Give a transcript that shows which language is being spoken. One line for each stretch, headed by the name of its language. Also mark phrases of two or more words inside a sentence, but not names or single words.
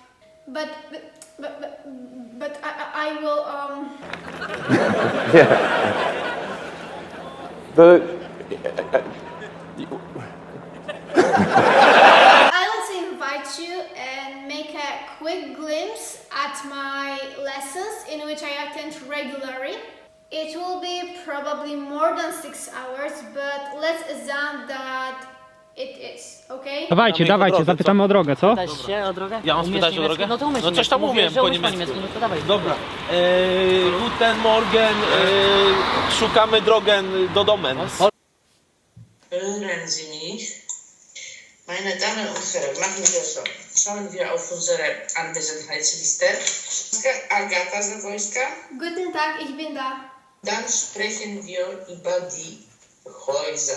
English: But I will I want to invite you and make a quick glimpse at my lessons in which I attend regularly. It will be probably more than 6 hours, but let's assume that it is, okay?
Polish: Dawajcie, dawajcie, zapytamy o drogę, co? Pytać się o drogę? Ja mam Umiesz spytać o niemiecki? drogę? No to umiesz No coś tam niemiecki. umiem Mówię, że po umiesz niemiecku. no to dawaj. Dobra.
German: Guten Morgen.
Polish: Szukamy drogę do domen.
German: Hören Sie mich? Meine Damen und Herren, machen wir so. Schauen wir auf unsere Anwesenheitsliste. Agata ZAWOJ KA. Guten Tag, ich bin da. Dann sprechen wir über die Häuser.